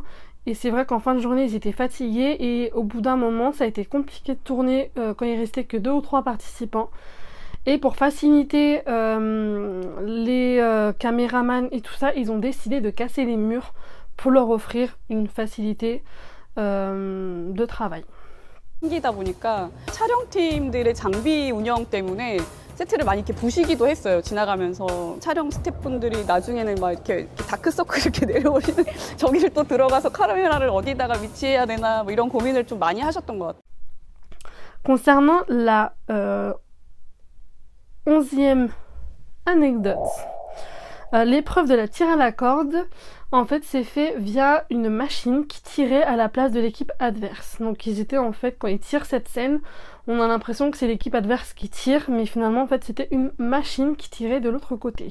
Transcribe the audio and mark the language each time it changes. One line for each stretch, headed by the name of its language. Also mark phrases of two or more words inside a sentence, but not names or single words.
French: Et c'est vrai qu'en fin de journée, ils étaient fatigués et au bout d'un moment, ça a été compliqué de tourner quand il restait que 2 ou 3 participants. Et pour faciliter les caméramans et tout ça, ils ont décidé de casser les murs pour leur offrir une facilité de travail.
Korean: 생기다 보니까 촬영팀들의 장비 운영 때문에 세트를 많이 이렇게 부시기도 했어요. 지나가면서 촬영 스태프분들이 나중에는 막 이렇게 다크서클 이렇게 내려오시는 저기를 또 들어가서 카메라를 어디다가 위치해야 되나 뭐 이런 고민을 좀 많이 하셨던 것 같아요.
French: Concernant la 11e anecdote, l'épreuve de la tire à la corde, en fait, c'est fait via une machine qui tirait à la place de l'équipe adverse. Donc, ils étaient en fait, quand ils tirent cette scène, on a l'impression que c'est l'équipe adverse qui tire, mais finalement, en fait, c'était une machine qui tirait de l'autre côté.